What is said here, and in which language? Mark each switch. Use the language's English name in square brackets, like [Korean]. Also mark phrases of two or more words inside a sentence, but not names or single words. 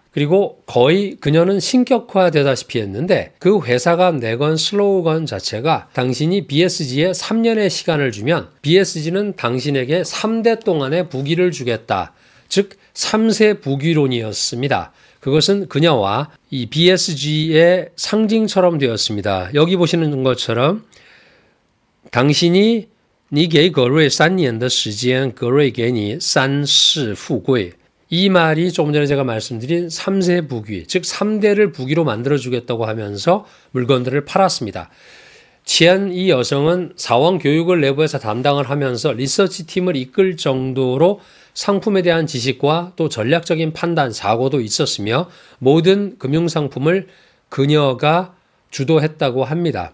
[Korean] 그리고 거의 그녀는 신격화되다시피 했는데, 그 회사가 내건 슬로건 자체가 당신이 BSG에 3년의 시간을 주면 BSG는 당신에게 3대 동안의 부귀를 주겠다. 즉 3세 부귀론이었습니다. 그것은 그녀와 이 BSG의 상징처럼 되었습니다. 여기 보시는 것처럼 당신이 [Chinese] 你给葛瑞3年的时间，葛瑞给你3世富贵。 [Korean] 이 말이 조금 전에 제가 말씀드린 3세 부귀, 즉 3대를 부귀로 만들어주겠다고 하면서 물건들을 팔았습니다. 이 여성은 사원 교육을 내부에서 담당을 하면서 리서치 팀을 이끌 정도로 상품에 대한 지식과 또 전략적인 판단, 사고도 있었으며 모든 금융상품을 그녀가 주도했다고 합니다.